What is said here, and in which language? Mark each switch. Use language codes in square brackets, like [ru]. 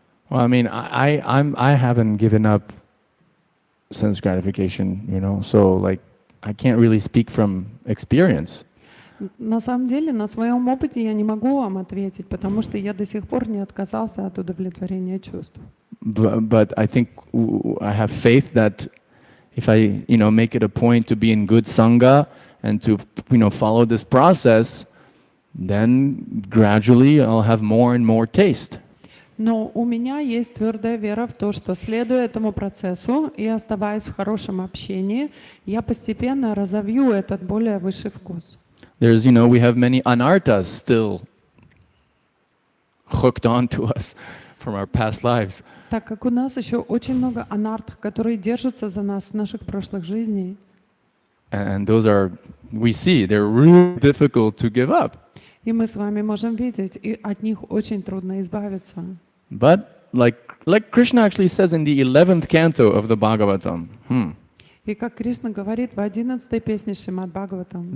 [en] Well, I mean, I haven't given up sense gratification, so like I can't really speak from experience. [ru] На самом деле, на своем опыте я не могу вам ответить, потому что я до сих пор не отказался от удовлетворения чувств. [en] But I think I have faith that if I, make it a point to be in good sangha and to, follow this process, then gradually I'll have more and more taste. [ru] Но у меня есть твердая вера в то, что следуя этому процессу и оставаясь в хорошем общении, я постепенно разовью этот более высший вкус. [en] There's, we have many anarthas still hooked onto us from our past lives. [ru] Так как у нас еще очень много анарт, которые держатся за нас с наших прошлых жизней. [en] And those are, we see, they're really difficult to give up. [ru] И мы с вами можем видеть, и от них очень трудно избавиться. [en] But like Krishna actually says in the 11th canto of the Bhagavatam, [ru] И как Кришна говорит в 11-й песне Шримад Бхагаватам,